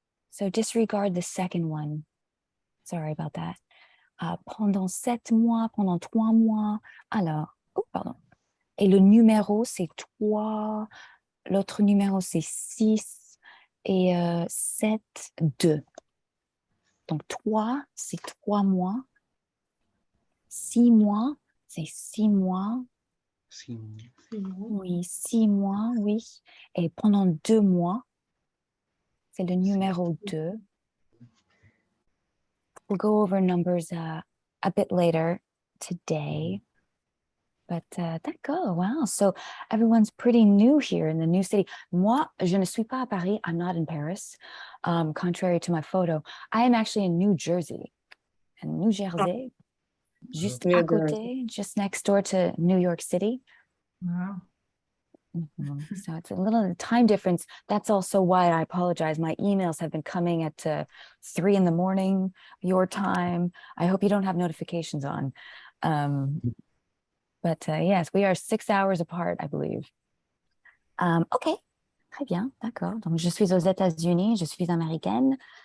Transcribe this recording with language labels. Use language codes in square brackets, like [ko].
[en] So disregard the second one. Sorry about that. [fr] Pendant 7 mois, pendant 3 mois. Alors, oh, pardon. Et le numéro, c'est 3. L'autre numéro, c'est 6. Et 7, 2. Donc 3, c'est 3 mois. 6 mois, c'est 6 mois. 6 mois. Oui, 6 mois, oui. Et pendant 2 mois, c'est le numéro 2. [en] We'll go over numbers a bit later today. But d'accord, wow. So everyone's pretty new here in the new city. [fr] Moi, je ne suis pas à Paris. [en] I'm not in Paris, contrary to my photo. I am actually in New Jersey. And New Jersey, [fr] juste [en] New [fr] à côté, [en] just next door to New York City. Wow. So it's a little time difference. That's also why I apologize. My emails have been coming at 3 in the morning, your time. I hope you don't have notifications on. But yes, we are 6 hours apart, I believe. [fr] OK, très bien, d'accord. Donc, je suis aux États-Unis, je suis américaine.